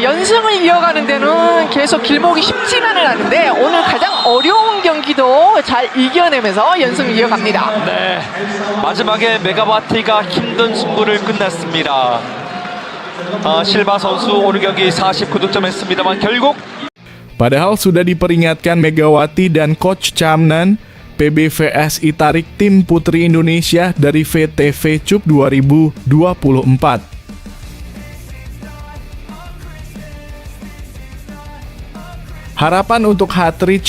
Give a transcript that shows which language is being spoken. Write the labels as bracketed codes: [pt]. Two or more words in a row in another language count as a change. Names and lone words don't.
[ko] 연승을 이어가는 데는 계속 길목이 쉽지만은 않은데 오늘 가장 어려운 경기도 잘 이겨내면서 연승을 이어갑니다. 네, 마지막에 메가와티가 힘든 승부를 끝냈습니다. 실바 선수 오늘 경기 49득점 했습니다만 결국 [id] Padahal sudah diperingatkan Megawati dan Coach Chamnan, PBVSI tarik tim putri Indonesia dari VTV Cup 2024. Harapan untuk hat-trick.